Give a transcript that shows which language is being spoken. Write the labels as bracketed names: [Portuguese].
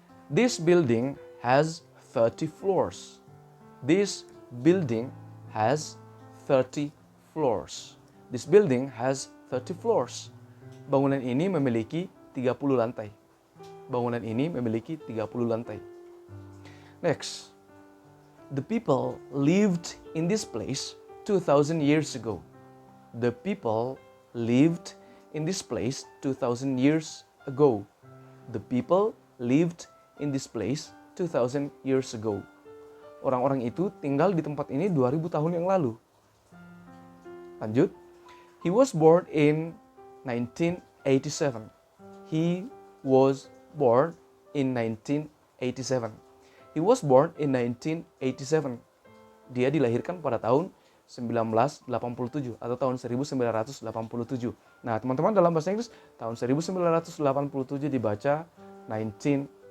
[English] This building has 30 floors. This building has 30 floors. This building has 30 floors. [Indonesian] Bangunan ini memiliki 30 lantai. Bangunan ini memiliki 30 lantai. [English] Next. The people lived in this place 2,000 years ago. The people lived in this place 2,000 years ago. The people lived in this place 2,000 years ago. [Indonesian] Orang-orang itu tinggal di tempat ini 2,000 tahun yang lalu. Lanjut. [English] He was born in 1987. He was born in 1987. He was born in 1987. [Indonesian] Dia dilahirkan pada tahun 1987 atau tahun 1987. Nah, teman-teman dalam bahasa Inggris tahun 1987 dibaca 1987.